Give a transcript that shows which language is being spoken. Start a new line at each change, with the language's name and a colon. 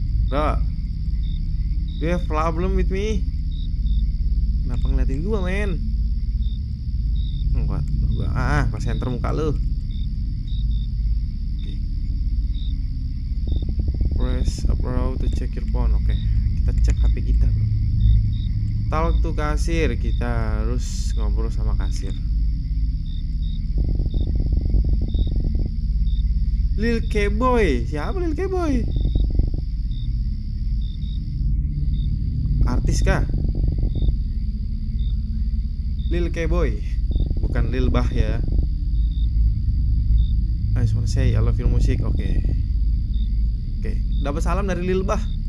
English: Bro, do you have problem with me?
Indonesian: Kenapa ngeliatin gua, men? Enggak, pas center muka lu. Oke.
English: Press up arrow to check your phone.
Indonesian: Oke, kita cek HP kita, bro.
English: Talk to
Indonesian: kasir. Kita harus ngobrol sama kasir. Lil K-boy. Siapa Lil K-boy? Artis kah? Lil K-boy. Bukan Lil Bah ya.
English: I just wanna say I love your music.
Indonesian: Oke. Oke, dapat salam dari Lil Bah.